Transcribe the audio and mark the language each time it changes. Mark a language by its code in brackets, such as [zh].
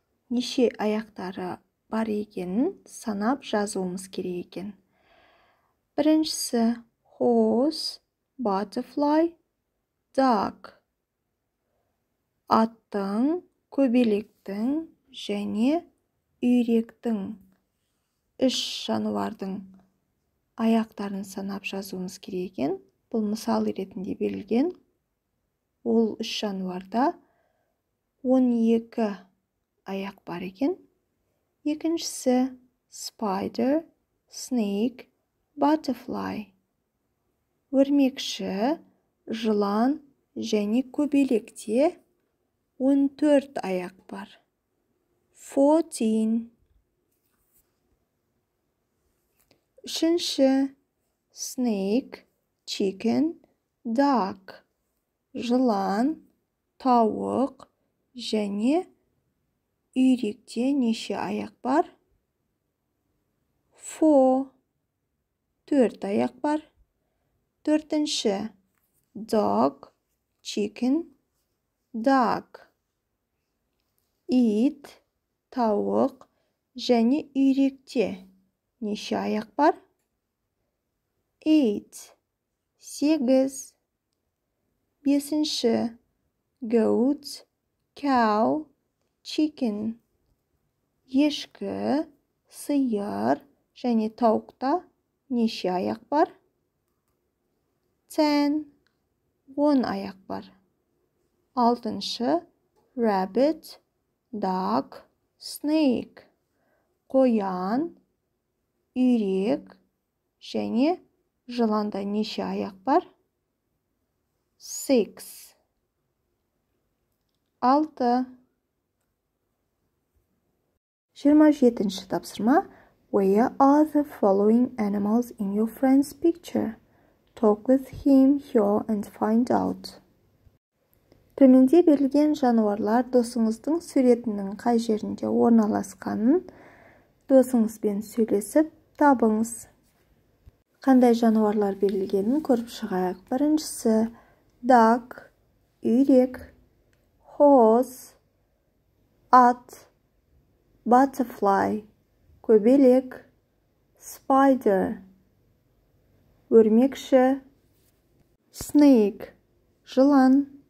[kk] Неше аяқтары бар екенін санап жазуымыз керек екен. Біріншісі [en] horse, butterfly, duck. [kk] Аттың, көбелектің және үйректің, үш жануардың аяқтарын санап жазуымыз керек екен. Бұл мысал ретінде берілген. Ол үш жануарда 12 аяқ бар екен. Екіншісі [en] spider, snake, butterfly. [kk] Өрмекші, жылан және көбелекте 14 аяқ бар. 14. Үшінші [en] snake, chicken, duck. [kk] Жылан, тауық және үйректе неше аяқ бар? 4. 4 аяқ бар. Төртінші [en] dog, chicken, duck. [kk] Ит, тауық және үйректе неше аяқ бар? 8. 8. Бесінші [en] goat, cow, chicken. [kk] Ешкі, сиыр және тауықта неше аяқ бар? 10. 10 аяқ бар. Алтыншы [en] rabbit, duck, snake. [kk] Қоян, үйрек және жыланда неше аяқ бар? 6. 6. 27-ші тапсырма. [en] Where are the following animals in your friend's picture? Talk with him, her and find out. [kk] Төменде берілген жануарлар досыңыздың суретінің қай жерінде орналасқанын досыңызбен сөйлесіп табыңыз. Қандай жануарлар берілгенін көріп шығайық. Біріншісі [en] duck, [kk] үйрек, [en] horse, [kk] ат, [en] butterfly, [kk] көбелек, [en] spider, [kk] өрмекші, [en] snake, [kk] жылан.